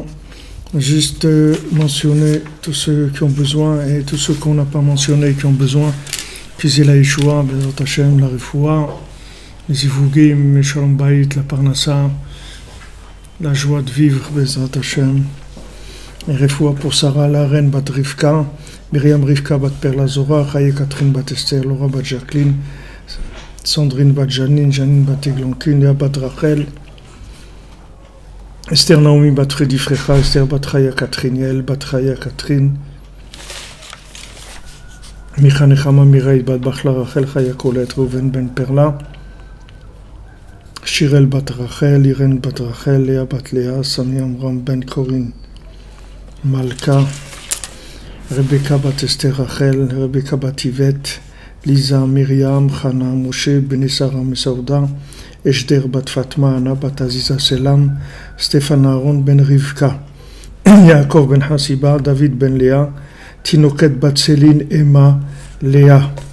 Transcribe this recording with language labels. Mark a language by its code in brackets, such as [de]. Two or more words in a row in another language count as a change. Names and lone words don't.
[fr] Juste mentionner tous ceux qui ont besoin et tous ceux qu'on n'a pas mentionnés qui ont besoin, qu'ils aient la Yeshua, [he] בעזרת השם, [fr] la Refoua, les Ivugim, les [he] שלום בית, [fr] la Parnassa, la joie de vivre, [he] בעזרת השם, [fr] et Refoua pour Sarah, la reine Bat Rivka, Myriam Rivka Bat Perla Zora, Chaye Catherine Bat Esther, Laura Bat Jacqueline, Sandrine Bat Janine, Janine Bat Eglonkine, Léa Bat Rachel, Esther Naomi Bat Fredi Frecha, Esther Bat Chaya Catherine, Yael Bat Chaya Catherine, Micha Nechama Mireille Bat Bachla Rachel Chaya Colette, Reuven Ben Perla, Shirel Bat Rachel, Irène Bat Rachel, Léa Bat Léa, Sami Amram Ben Corinne, Malka, Rebecca Bat Esther Rachel, Rebecca Bat Yvette, Lisa, Myriam, Chana, Moshe, Benisara Mesauda, Eshder Bat Fatma, Anna Bat Aziza Selam, Stéphane Aaron Ben Rivka, Yaakov Ben Hasiba, David Ben Léa, Tinoket Bat Céline, Emma, Léa.